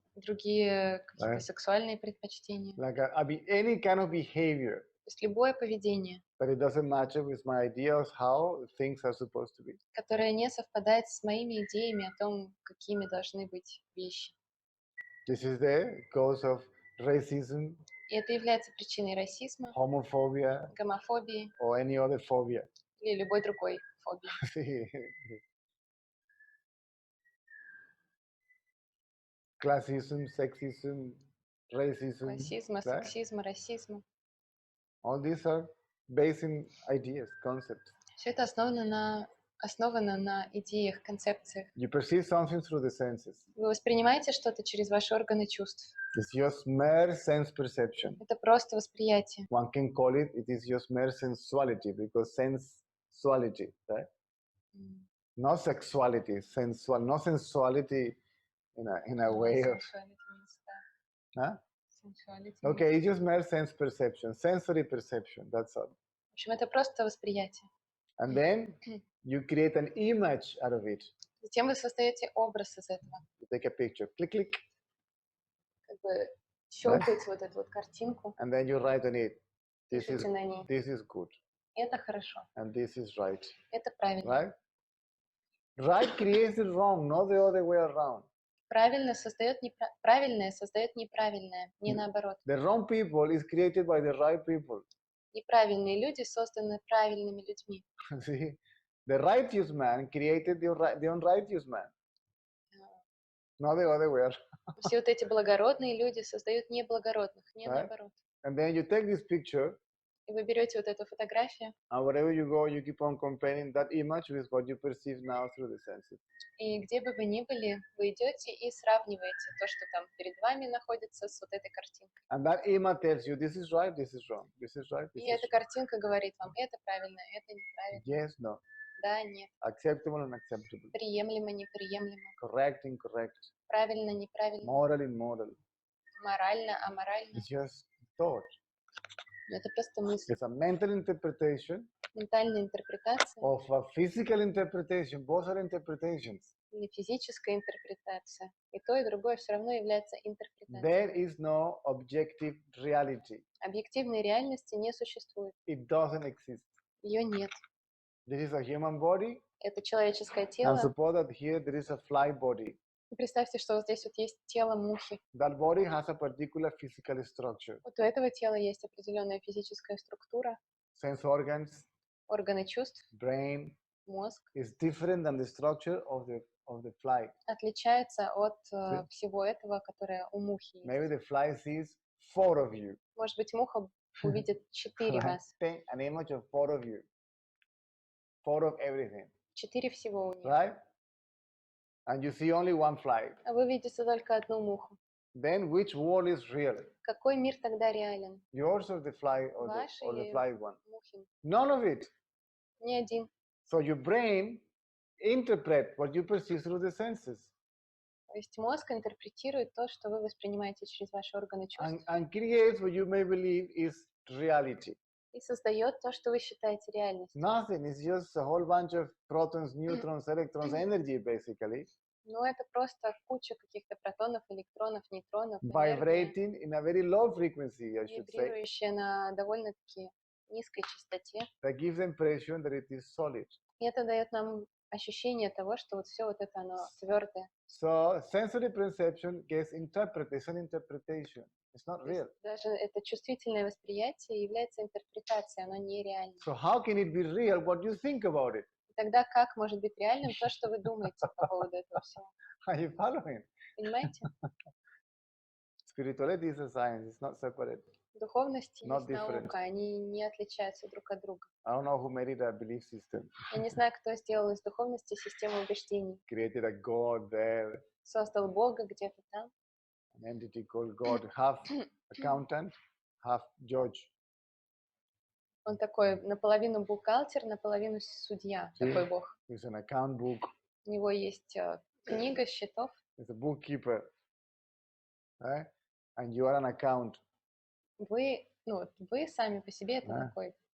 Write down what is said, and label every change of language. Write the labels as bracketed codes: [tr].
[ru] Другие какие-то сексуальные предпочтения. [en] Like any kind of behavior. [ru] То есть любое поведение, [en] but it doesn't match with my ideas how things are supposed to be. [ru] Которое не совпадает с моими идеями о том, какими должны быть вещи. [en] This is the cause of racism. [ru] И это является причиной расизма, [en] homophobia, [ru] гомофобии [en] or any other phobia. [ru] Или любой другой фобии. [en] Classism, sexism, racism. [ru] Классизма, сексизма, расизма. [en] All these are based in ideas, concepts. [ru] Все это основано на идеях, концепциях. [en] You perceive something through the senses. [ru] Вы воспринимаете что-то через ваши органы чувств. [en] It's just mere sense perception. [ru] Это просто восприятие. [en] One can call it is just mere sensuality, because sensuality, right? Not sexuality, sensual, not sensuality in a way of. Huh? Okay, it's just mere sense perception, sensory perception, that's all. [ru] В общем, это просто восприятие. [en] And then you create an image out of it. [ru] Затем вы создаете образ из этого. [en] You take a picture, click, click. [ru] Как бы щелкаете вот эту вот картинку. [en] And then you write on it. This is good. [ru] Это хорошо. [en] And this is right. [ru] Это правильно. [en] Right? Right creates it wrong, not the other way around. [ru] Правильное создает неправильное, не наоборот. [en] The wrong people is created by the right people. [ru] Неправильные люди созданы правильными людьми. [en] See, the righteous man created the unrighteous man. Not the other way around. [ru] Все вот эти благородные люди создают неблагородных, не [en] Right. [ru] наоборот. [en] And then you take this picture, [ru] И вы берете вот эту фотографию, [en] and wherever you go, you keep on comparing that image with what you perceive now through the senses. [ru] и где бы вы ни были, вы идете и сравниваете то, что там перед вами находится, с вот этой картинкой. [en] And that image tells you this is right, this is wrong, this is right, this [ru] И [en] is [ru] эта картинка говорит вам, это правильно, это неправильно, [en] yes, no, [ru] да, нет, [en] acceptable, unacceptable, [ru] приемлемо, неприемлемо, [en] correct, incorrect, [ru] правильно, неправильно, [en] moral, immoral. [ru] морально, аморально. [en] It's just thought. [ru] Это просто мысль. [en] It's a mental interpretation [ru] Ментальная интерпретация [en] of a physical interpretation. Both are interpretations. [ru] или физическая интерпретация. И то, и другое все равно является интерпретацией. [en] There is no objective reality. [ru] Объективной реальности не существует. [en] It doesn't exist. [ru] Ее нет. [en] This is a human body, [ru] Это человеческое [en] and [ru] тело. [en] suppose that here there is a fly body. [ru] И представьте, что вот здесь вот есть тело мухи. [en] That body has a particular physical structure. [ru] Вот у этого тела есть определенная физическая структура, [en] Sense organs, [ru] органы чувств, [en] brain [ru] мозг. [en] is different than the structure of the fly. [ru] Отличается от всего этого, которое у мухи есть. [en] Maybe the fly sees 4 of you. [ru] Может быть, муха увидит 4 [en] Right? [ru] вас. [en] Think an image of 4 of you. 4 of everything. [ru] 4 всего у нее. [en] Right? And you see only one fly. [ru] А вы видите только одну муху. [en] Then which world is real? [ru] Какой мир тогда реален? [en] Yours or the fly or [ru] Ваш [en] the [ru] или [en] fly one? [ru] мухин? [en] None of it. [ru] Ни один. [en] So your brain interpret what you perceive through the senses [ru] То есть мозг интерпретирует то, что вы воспринимаете через ваши органы чувств, [en] and creates what you may believe is reality. [ru] и создает то, что вы считаете реальностью. [en] Nothing. It's just a whole bunch of protons, neutrons, electrons, energy basically, [ru] Но это просто куча каких-то протонов, электронов, нейтронов, энергии, [en] vibrating in a very low frequency, I should say, [ru] вибрирующая на довольно-таки низкой частоте. [en] that gives the impression that it is solid. [ru] И это дает нам ощущение того, что вот все вот это оно твердое. [en] So sensory perception gets interpreted. It's an interpretation. It's not real. [ru] Даже это чувствительное восприятие является интерпретацией, оно нереально. [en] So how can it be real what you think about it? [ru] Тогда как может быть реальным то, что вы думаете по поводу этого всего? [en] Are you following? [ru] Понимаете? [en] Spirituality is a science. It's not separate. [ru] Духовность и [en] Not different. [ru] наука, они не отличаются друг от друга. [en] I don't know who made it a belief system. [ru] Я не знаю, кто сделал из духовности систему убеждений. [en] Created a God there, [ru] Создал Бога где-то там, [en] an entity called God, half accountant, half judge. [ru] он такой наполовину бухгалтер, наполовину судья, такой Бог. [en] There's an account book. [ru] У него есть книга счетов, [en] There's a bookkeeper. Right? And you are an account. [ru] вы сами по себе это такой,